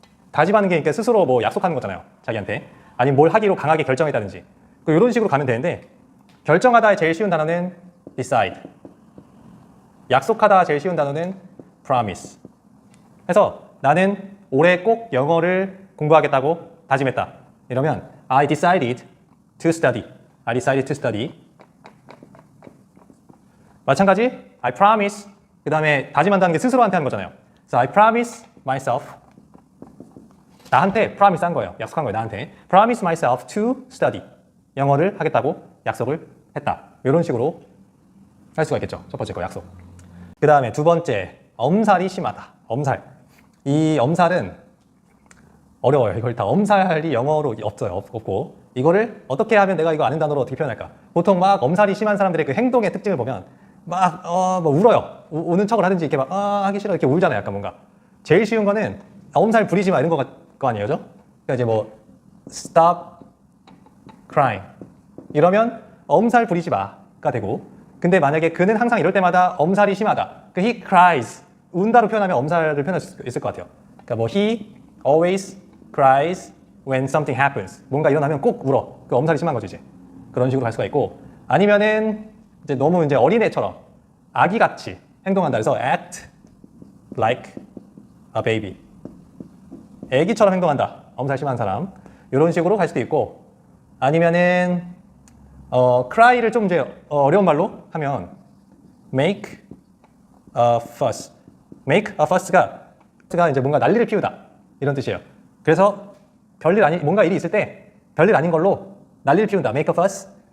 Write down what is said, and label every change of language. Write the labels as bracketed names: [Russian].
[Korean] 다짐하는 게 그러니까 스스로 뭐 약속하는 거잖아요. 자기한테. 아니면 뭘 하기로 강하게 결정했다든지. 이런 식으로 가면 되는데 결정하다의 제일 쉬운 단어는 decide. 약속하다 제일 쉬운 단어는 promise. 그래서 나는 올해 꼭 영어를 공부하겠다고 다짐했다. 이러면 [English] I decided to study. I decided to study. 마찬가지 I promise. [Korean] 그 다음에 다짐한다는 게 스스로한테 하는 거잖아요. [English] So I promise myself. [Korean] 나한테 promise 한 거예요. 약속한 거예요. 나한테. [English] Promise myself to study. [Korean] 영어를 하겠다고 약속을 했다. 이런 식으로 할 수가 있겠죠. 첫 번째 거 약속. 그 다음에 두 번째 엄살이 심하다. 엄살. 이 엄살은 어려워요. 이걸 다 엄살이 영어로 없어요. 없고 이거를 어떻게 하면 내가 이거 아는 단어로 어떻게 표현할까? 보통 막 엄살이 심한 사람들의 그 행동의 특징을 보면 막 뭐 울어요. 우는 척을 하든지 이렇게 막 하기 싫어 이렇게 울잖아요. 약간 뭔가. 제일 쉬운 거는 엄살 부리지 마 이런 거 아니에요, 그죠? 그러니까 이제 뭐 [English] stop crying [Korean] 이러면 엄살 부리지 마가 되고. 근데 만약에 그는 항상 이럴 때마다 엄살이 심하다. 그 [English] he cries [Korean] 운다로 표현하면 엄살을 표현할 수 있을 것 같아요. 그러니까 뭐 [English] he always cries when something happens. [Korean] 뭔가 일어나면 꼭 울어. 그 엄살이 심한 거죠, 이제. 그런 식으로 할 수가 있고. 아니면은 이제 너무 이제 어린애처럼 아기같이 행동한다. 그래서 [English] act like a baby. [Korean] 애기처럼 행동한다. 엄살 심한 사람. 이런 식으로 할 수도 있고. 아니면은 cry를 좀 이제 어려운 말로 하면 [English] make a fuss. [Korean] make a fuss가 이제 뭔가 난리를 피우다 이런 뜻이에요. 그래서 별일 아닌 뭔가 일이 있을 때 별일 아닌 걸로 난리를 피운다. [English] make a fuss.